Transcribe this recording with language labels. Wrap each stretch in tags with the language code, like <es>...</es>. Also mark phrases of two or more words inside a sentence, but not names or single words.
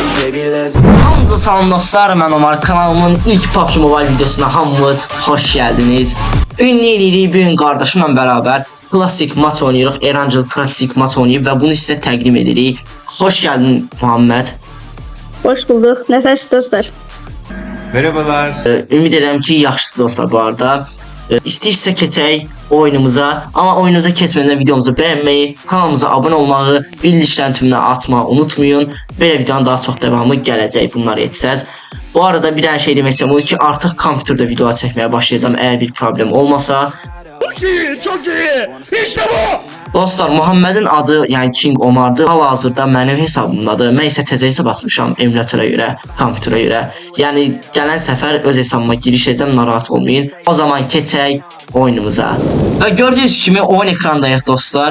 <az>Hamınıza salam dostlar, mən Omar. Kanalımın ilk PUBG Mobile videosuna hamınız hoş geldiniz. Ünlü edirik, bugün kardeşimle beraber klasik maç oynayırıq. Erancıl klasik maç oynayıb və bunu sizə təqdim edirik.</az> <tr>Hoş geldin Muhammed. Hoş bulduk. Nasılsınız dostlar? Merhabalar.</tr> <az>Ümid edirəm ki, yaxşısınız dostlar bu arada. İstəyirsə keçək oyunumuza, amma oyunumuza keçmədən videomuzu bəyənməyi, kanalımıza abunə olmağı, bildirişlərin tümünü açmağı unutmayın. Belə videonun daha çox devamı gələcək, bunları etsəz. Bu arada bir dənə şey demək istəyirəm, odur ki, artıq kompüterdə videolar çəkməyə başlayacağım, əgər bir problem olmasa.</az> <tr>Çok iyi, çok iyi. İşte bu.</tr> <az>Dostlar, Muhammedin adı, yəni King Omar'dır. Hal-hazırda mənim hesabımdadır. Mən isə təzə hesab açmışam emülatora görə, kompüterə görə. Yəni gələn səfər öz hesabıma giriş edəcəm, narahat olmayın. O zaman keçək oyunumuza. Və gördüyünüz kimi oyun ekrandayıq dostlar.</az>